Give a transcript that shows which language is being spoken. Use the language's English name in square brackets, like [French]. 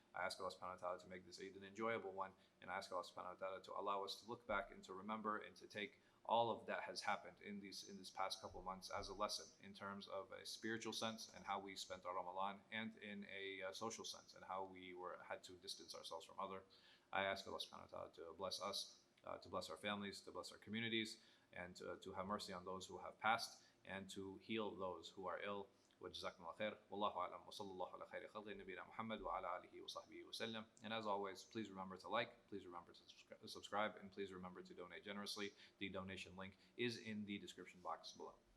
[English] I ask Allah subhanahu wa ta'ala to make this Eid an enjoyable one. And I ask Allah subhanahu wa ta'ala to allow us to look back and to remember and to take all of that has happened in this past couple of months as a lesson in terms of a spiritual sense and how we spent our Ramadan, and in a social sense and how we had to distance ourselves from others. I ask Allah subhanahu wa ta'ala to bless us, to bless our families, to bless our communities, and to have mercy on those who have passed, and to heal those who are ill. [Arabic] وجزاكم الله خير والله أعلم وصلى الله على خير خلق نبينا محمد وعلى آله وصحبه وسلم. [English] And as always, please remember to like, please remember to subscribe, and please remember to donate generously. The donation link is in the description box below.